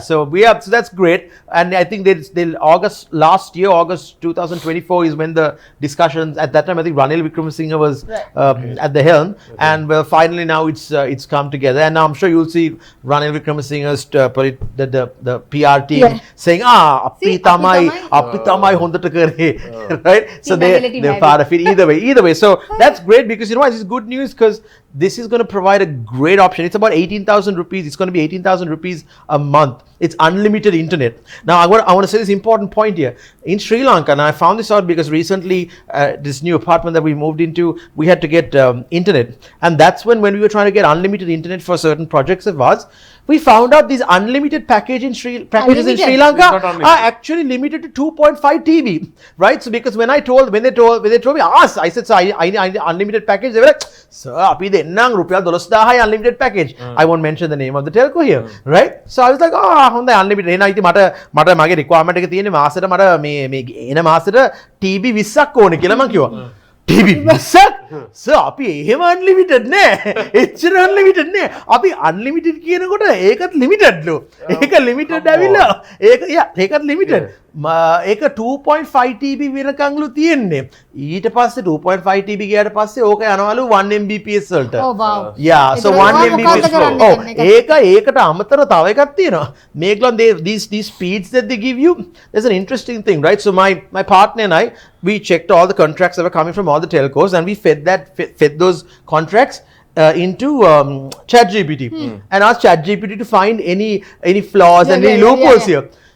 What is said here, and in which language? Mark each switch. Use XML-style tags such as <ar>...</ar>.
<en>So that's great, and I think they'll August 2024 is when the discussions. At that time, I think Ranil Wickremesinghe was at the helm, and well, finally now it's come together, and now I'm sure you'll see Ranil Wickremesinghe's the PR team saying, See,</en> <si>අපි තමයි හොඳට කරේ, right?</si> <en>So Team they're part of it either way. So that's great because you know what, this is good news because this is going to provide a great option. It's about 18,000 rupees. It's going to be 18,000 rupees a month. It's unlimited internet. Now I want to say this important point here. In Sri Lanka, and I found this out because recently this new apartment that we moved into, we had to get internet, and that's when we were trying to get unlimited internet for certain projects of ours. We found out these unlimited packages in Sri Lanka are actually limited to 2.5 TB, right? So because when they told me, I said, so I need unlimited package. They were like, sir,</en> <si>api dennang rupiah</si> <en>12,000 unlimited package. I won't mention the name of the telco here, right? So I was like, හොඳයි unlimited.</en> <si>එහෙනම් ඉතින් මට මගේ requirement එක තියෙන්නේ මාසෙට මට මේ එන මාසෙට TB 20ක් ඕනේ කියලා මං කිව්වා. TB 20ක්? සර් අපි එහෙම unlimited නෑ. එච්චර unlimited නෑ. අපි unlimited කියනකොට ඒකත් limited ලු. ඒක limited ඇවිල්ලා. ඒකත් limited. ඒක 2.5 TB වෙනකන්ලු තියෙන්නේ. ඊට පස්සේ 2.5 TB ගියාට පස්සේ ඕක යනවලු 1 Mbps වලට.</si> <en>Oh wow. Yeah, so 1 Mbps flow.</en> <si>ඒකට අමතර තව එකක් තියෙනවා.</si> <en>මේගොල්ලන් these speeds that they give you, there's an interesting thing, right? So my partner and I, we checked all the contracts that were coming from all the telcos, and we fed those contracts into ChatGPT and asked ChatGPT to find any flaws and any loopholes here.</en>